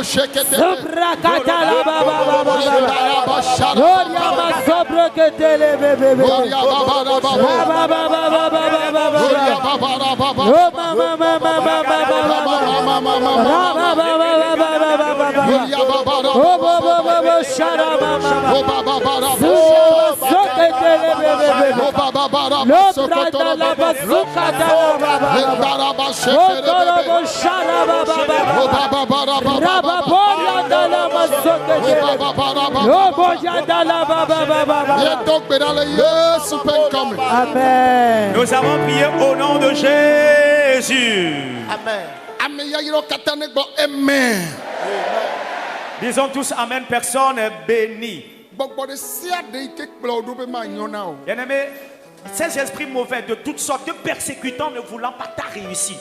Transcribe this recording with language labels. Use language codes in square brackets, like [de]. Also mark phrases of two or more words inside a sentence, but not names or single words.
[fr] Sobra katala baba baba baba. Gloria masobra ketele bebe bebe. Baba baba baba baba baba. Oh mama mama mama baba baba. Oh baba baba shara mama. Suya soketele bebe bebe. Lobrada la basuka dala baba. Botoro shara baba. Raba boya dala masoketele. Loboya dala baba baba. Amen. Nous avons prié au nom de Jésus. Amen. Disons tous Amen, personne bénie. Bien-aimés, ces esprits mauvais de toutes sortes de persécutants ne voulant pas ta réussite.